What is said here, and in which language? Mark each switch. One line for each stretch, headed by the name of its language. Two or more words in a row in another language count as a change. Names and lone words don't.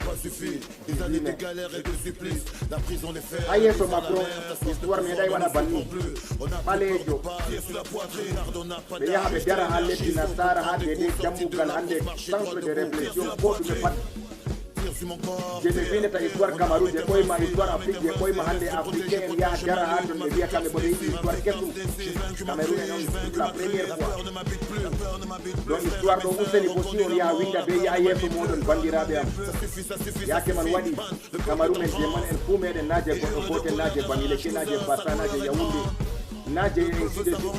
Fula: ha yeeso Macron histoire meeɗay waɗa banni ɓaleejo ɓe yaha ɓe dara ha leddi Nasara ha dede jammugal hande
French: centre de réflexion
Fula: ko ɗume pat je ɓe winata histoire Cameroun je ɓoyma histoire Afrique je ɓoyma hande africain en yaha dara ha ton ɓe wiya kamɓe ɓoɗo yiɗi histoire kesum Cameroun en on
French: pour la première fois donc histoire
Fula: ɗo useni bo si on yaha winda be yaha yeeso moɗon bandiraɓe am yake man waɗi Cameroun en je man en fuu meɗen naje goɗɗo gotel naje Bamileke naje Bassa naje Yaoundé naje
French: ainsi de suite